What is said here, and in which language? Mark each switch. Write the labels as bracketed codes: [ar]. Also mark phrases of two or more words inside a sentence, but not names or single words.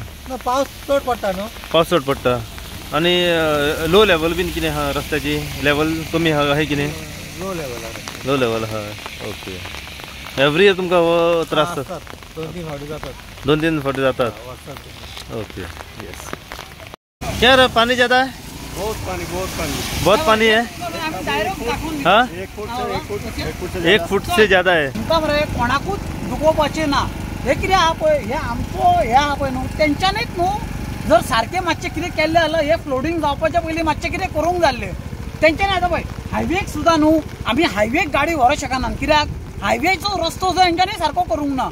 [kok] पावस चड पडटा न्हू। पावस चड पडटा आनी [en] low level [kok] बीन कितें आहा रस्त्याची लेवल कमी आहा काय कितें? [en] low level low level [kok] हय। [en] okay every year [kok] तुमकां हो त्रास जातात? 2-3 फावटी जातात। 2-3 फावटी जातात। [en] okay yes. [hi] क्या रे पानी ज़्यादा है? बहुत पानी बहुत पानी है। हाँ 1 फुट से ज़्यादा है। [kok] कोणाकूच दुखोवपाचें ना। हे कितें आहा पळय हे आमचो हे आहा पळय न्हू तेंच्यांनीच न्हू जर सारकें मातशें कितें केल्लें जाल्यार हे फ्लोडिंग जावपाच्या पयलीं मातशें कितें करूंक जाल्लें। तेंच्यांनी आतां पळय हायवेक सुद्दां न्हू आमी हायवेक गाडी व्हरोंक शकना। कित्याक हायवेचो रस्तो जो हेंच्यांनी सारको करूंक ना।